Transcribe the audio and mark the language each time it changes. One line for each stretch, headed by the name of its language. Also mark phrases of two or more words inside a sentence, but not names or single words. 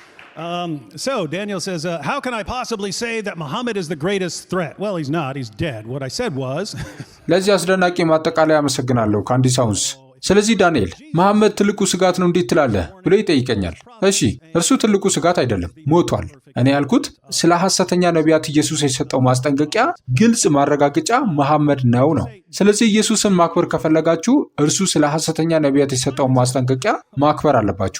English: So Daniel says, how can I possibly say that Muhammad is the greatest threat? Well, he's not. He's dead. What I said was...
Amharic: ለዚህ አስደናቂ ማጠቃለያ አመሰግናለሁ ካንዲሳውንስ። ስለዚህ ዳንኤል መሐመድ ትልቁ ስጋት ነው እንዴት ትላለህ ብሎ ይጠይቀኛል። እሺ እርሱ ትልቁ ስጋት አይደለም፣ ሞቷል። እኔ ያልኩት ስለ ሐሰተኛ ነቢያት ኢየሱስ የሰጠው ማስጠንቀቂያ ግልጽ ማረጋገጫ መሐመድ ነው። ስለዚህ ኢየሱስን ማክበር ከፈለጋችሁ እርሱ ስለ ሐሰተኛ ነቢያት የሰጠውን ማስጠንቀቂያ ማክበር አለባችሁ።